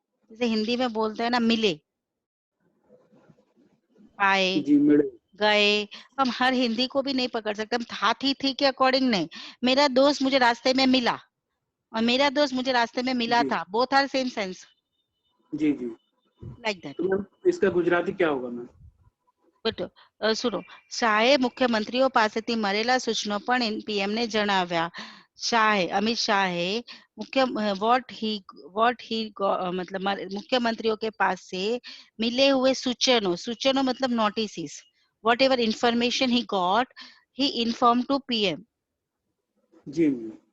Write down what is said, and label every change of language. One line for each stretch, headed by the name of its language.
Hindi: जैसे हिंदी में बोलते हैं ना, मिले, पाए, जी मिले। गए। हम हर हिंदी को भी नहीं पकड़ सकते, हम था थी के अकॉर्डिंग नहीं। मेरा दोस्त मुझे रास्ते में मिला और मेरा दोस्त मुझे रास्ते में मिला जी
English: था, both are same sense,
Hindi: ji ji.
English: Like that.
Hindi: तो मैम इसका गुजराती क्या होगा मैम?
Gujarati: બટ સુનો, શાહે મુખ્યમંત્રીઓ પાસેથી મળેલા સૂચનો પણ પીએમ ને જણાવ્યા. શાહે, અમિત શાહે મુખ્ય
Hindi: वॉट ही मतलब मुख्यमंत्रियों के पास से मिले हुए सूचनों, सूचनों मतलब notice,
English: Whatever information he got, he inform to PM.
Hindi: Ji ma'am.